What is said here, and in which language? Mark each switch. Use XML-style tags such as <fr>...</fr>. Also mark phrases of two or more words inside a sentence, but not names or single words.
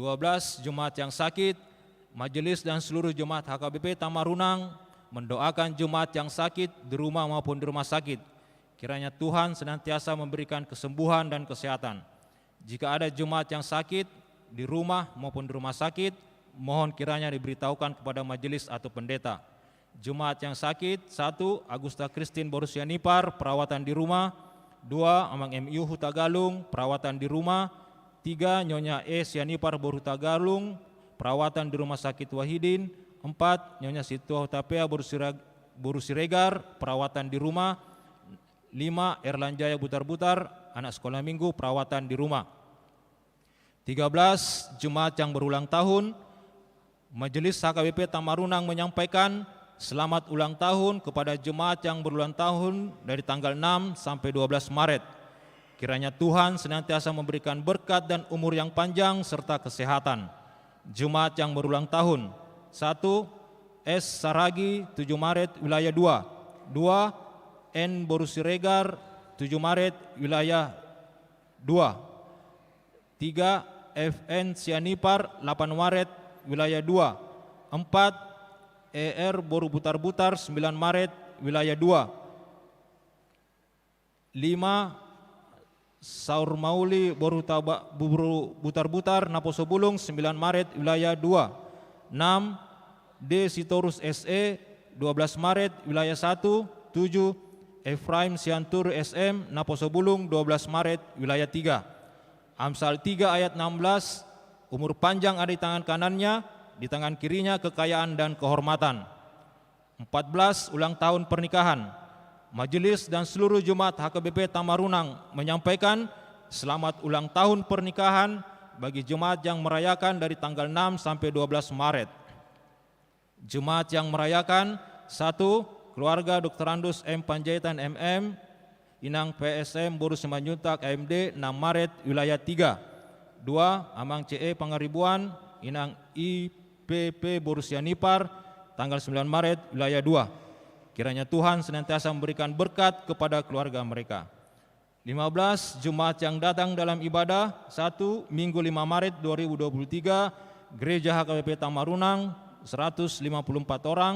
<id>Jemaat yang sakit, majelis dan seluruh jemaat HKBP Tamarunang mendoakan jemaat yang sakit di rumah maupun di rumah sakit. Kiranya Tuhan senantiasa memberikan kesembuhan dan kesehatan. Jika ada jemaat yang sakit di rumah maupun di rumah sakit, mohon kiranya diberitahukan kepada majelis atau pendeta. Jemaat yang sakit, 1. Agusta Christine Borusianipar, perawatan di rumah. 2. Amang MU Hutagalung, perawatan di rumah. 3. Nyonya E Sianipar Borhutagalung, perawatan di Rumah Sakit Wahidin. 4. Nyonya Situa Hutapea Borusiregar, perawatan di rumah. 5. Erlanjaya Butar-Butar, anak sekolah minggu, perawatan di rumah. 13. Jemaat yang berulang tahun, Majelis HKBP Tamarunang menyampaikan selamat ulang tahun kepada jemaat yang berulang tahun dari tanggal 6 sampai 12 Maret. Kiranya Tuhan senantiasa memberikan berkat dan umur yang panjang serta kesehatan. Jemaat yang berulang tahun, 1. S. Saragi 7 Maret wilayah 2. 2. N. Borusiregar 7 Maret wilayah 2. 3. FN Sianipar 8 Maret wilayah 2. 4. ER Boru Butar-Butar 9 Maret wilayah 2. 5. Saur Mauli Boru Butar-Butar</id> <bbc>Naposo Bulung</bbc> <id>9 Maret wilayah 2. 6. D. Sitorus SE 12 Maret wilayah 1. 7. Efraim Siantur SM</id> <bbc>Naposo Bulung</bbc> <id>12 Maret wilayah 3. Amsal 3 ayat 16, umur panjang ada di tangan kanannya, di tangan kirinya kekayaan dan kehormatan. 14. Ulang tahun pernikahan. Majelis dan seluruh jemaat HKBP Tamarunang menyampaikan selamat ulang tahun pernikahan bagi jemaat yang merayakan dari tanggal 6 sampai 12 Maret. Jemaat yang merayakan, 1. Keluarga Dr. Andus M. Panjaitan MM, Inang PSM Boru Simanjuntak AMD 6 Maret wilayah 3. 2. Amang CE Pangaribuan, Inang IPP Boru Sianipar tanggal 9 Maret wilayah 2. Kiranya Tuhan senantiasa memberikan berkat kepada keluarga mereka. 15. Jemaat yang datang dalam ibadah, 1. Minggu 5 Maret 2023, Gereja HKBP Tamarunang 154 orang.</id>